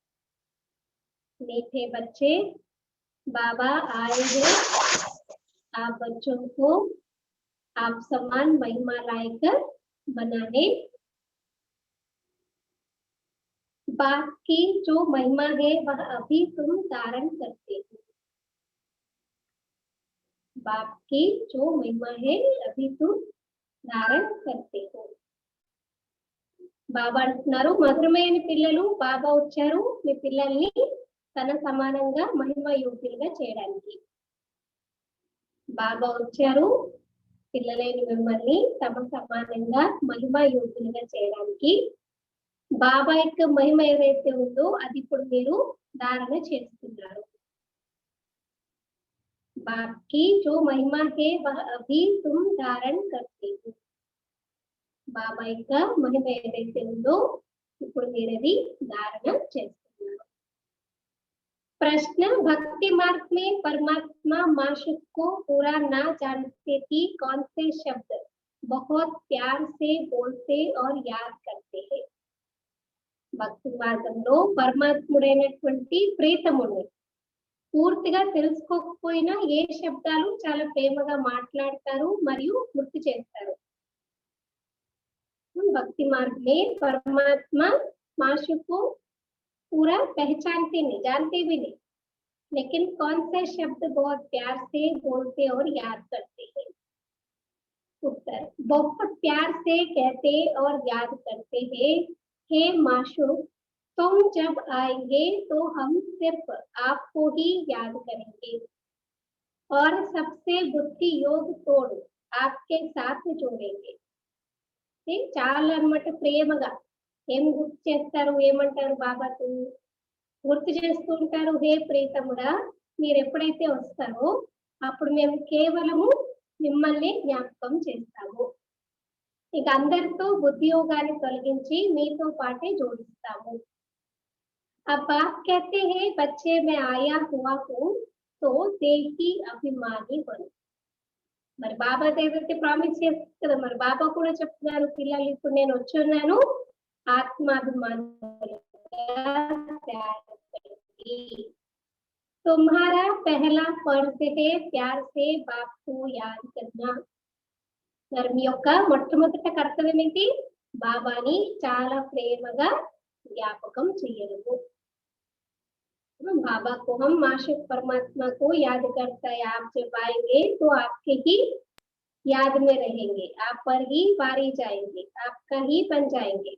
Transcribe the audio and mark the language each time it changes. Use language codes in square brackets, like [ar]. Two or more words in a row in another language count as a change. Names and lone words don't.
[hi] मीठे बच्चे बाबा आए हैं आप बच्चों को आप समान महिमा लायक बनाने। बाप की जो महिमा है वह अभी तुम धारण करते हो। बाप की जो महिमा है अभी तुम धारण करते हो। [te] బాబా అంటున్నారు, మధురమైన పిల్లలు బాబా వచ్చారు మీ పిల్లల్ని తన సమానంగా మహిమ యోగ్యులుగా చేయడానికి. బాబా వచ్చారు పిల్లలైన మిమ్మల్ని తమ సమానంగా మహిమ యోగ్యులుగా చేయడానికి. బాబా యొక్క మహిమ ఏదైతే ఉందో అది ఇప్పుడు మీరు ధారణ చేస్తున్నారు. [hi] बाप की जो महिमा है वह अभी तुम धारण करते हो. [te] బాబా యొక్క మహిమ ఏదైతే ఉందో ఇప్పుడు మీరు అది ధారణ చేస్తున్నారు. [hi] प्रश्न, भक्ति मार्ग में परमात्मा माशूक को पूरा ना जानते थी कौन से शब्द बहुत प्यार से बोलते और याद करते हैं. [te] భక్తి మార్గంలో పరమాత్ముడైనటువంటి ప్రీతముడు పూర్తిగా తెలుసుకోకపోయినా ఏ శబ్దాలు చాలా ప్రేమగా మాట్లాడతారు మరియు గుర్తు చేస్తారు. [hi] भक्ति मार्ग में परमात्मा माशूक को पूरा पहचानते नहीं, जानते भी नहीं, लेकिन कौन से शब्द बहुत प्यार से बोलते और याद करते हैं. उत्तर, बहुत प्यार से कहते और याद करते हैं, हे माशूक तुम जब आएंगे तो हम सिर्फ आपको ही याद करेंगे और सबसे बुद्धि योग तोड़ आपके साथ जोड़ेंगे. [te] చాలా అన్నమాట ప్రేమగా ఏం గుర్తు చేస్తారు, ఏమంటారు బాబాకు గుర్తు చేస్తూ ఉంటారు, హే ప్రీతముడా మీరు ఎప్పుడైతే వస్తారో అప్పుడు మేము కేవలము మిమ్మల్ని జ్ఞాపకం చేస్తాము, ఇక అందరితో బుద్ధి యోగాన్ని తొలగించి మీతో పాటే జోడిస్తాము. [hi] अब बाप कहते हैं बच्चे मैं आया हुआ हूँ तो देही अभिमानी बनो. [te] మరి బాబా ఏదైతే ప్రామిస్ చేస్తారు కదా, మరి బాబా కూడా చెప్తున్నారు పిల్లలు ఇప్పుడు నేను వచ్చున్నాను ఆత్మాభిమానం. [hi] तुम्हारा पहला फर्ज है प्यार से बाप को याद करना. [te] మరి మీ యొక్క మొట్టమొదటి కర్తవ్యం ఏంటి, బాబాని చాలా ప్రేమగా జ్ఞాపకం చేయడము. [hi] बाबा को हम माशूक परमात्मा को याद करता है. आप जब आएंगे तो आपके ही याद में रहेंगे, आप पर ही वारी जाएंगे, आपका ही बन जाएंगे.